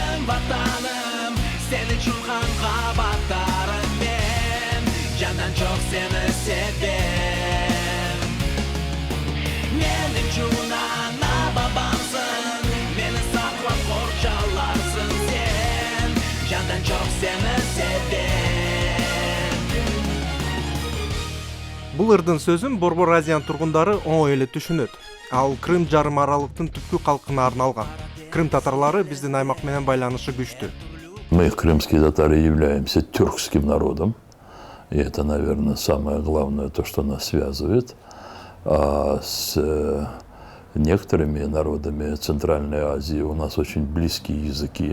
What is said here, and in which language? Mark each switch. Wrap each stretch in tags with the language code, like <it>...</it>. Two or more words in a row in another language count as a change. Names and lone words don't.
<crh>vatanım, seni çulkan kabatlarım ben, candan çok seni sevdim. Benim için ana babamsın, beni saklap korçalarsın sen, candan çok seni sevdim.</crh> <ky>Бул ырдын сөзүн Борбор Азиянын тургундары оңой эле түшүнөт. Ал Крым жарым аралыктын түпкү калкына арналган. Крым татарлары биздин аймак менен байланышы күчтүү.</ky> <ru>Мы, крымские татары, являемся тюркским народом. И это, наверное, самое главное, то, что нас связывает. А с некоторыми народами Центральной Азии у нас очень близкие языки.</ru>